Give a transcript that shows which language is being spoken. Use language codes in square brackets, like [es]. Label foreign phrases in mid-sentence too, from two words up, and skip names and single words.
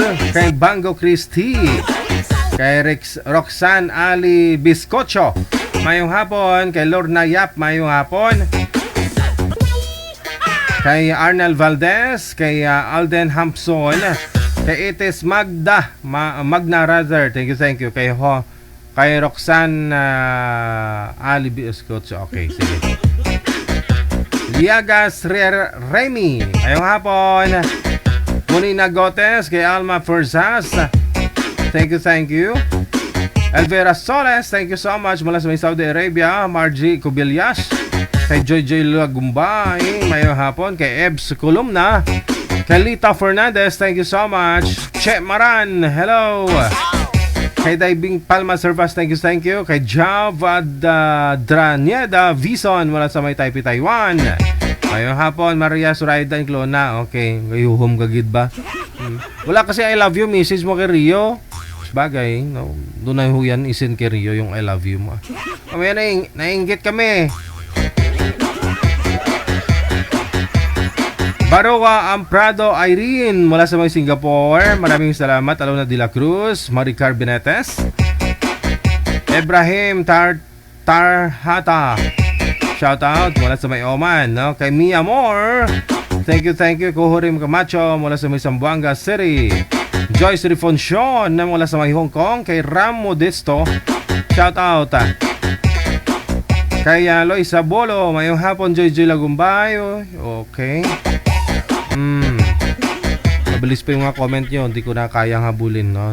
[hil] Kay Bango Christie. Kay Roxanne Ali Biscocho, mayong hapon. Kay Lorna Yap, mayong hapon. Kay Arnel Valdez. [en] Kay Alden Hampson. Kay Itis Magna rather, thank you. [hil] Kay Roxanne Ali Biscocho, okay, sige. Liagas Remy, mayong hapon. Munina Gotes. Kay Alma Furzas, [en] thank you. Elvira Soles, thank you so much [tl] mula sa may [en] Saudi Arabia. Margie Cubillas. [hil] Kay Joy Lagumbay, mayong hapon. Kay Ebs Columna. Kay Lita Fernandez, [en] thank you so much. Che Maran, hello. Kay Diving Palma Servas, thank you. [tl] Kay Javad Dranieda Vison mula sa may Taipei, Taiwan, [hil] mayong hapon. Maria Suraida Inclona, okay, gayuhom kagid ba? [tl] Wala kasi [en] I love you message [tl] mo kay Rio. Bagay, no? Doon na yan isin kay Rio yung [en] I love you [tl] mo. Kamaya nainggit kami. Baroa Amprado Irene mula sa mga Singapore, maraming salamat. Alona de la Cruz, Maricar Benetes. Ibrahim Tarhata, shoutout mula sa may Oman, no? [en] Kay Mia Moore, thank you. [tl] Kuhurim Camacho mula sa may Zamboanga City. Joyce Rifonsion na mula sa may Hong Kong. [hil] Kay Ram Modesto, shoutout. Kay Loisa Bolo, mayong hapon. [tl] Joy Lagumbay, okay. Mabilis pa yung mga comment nyo, hindi ko na kayang habulin, no?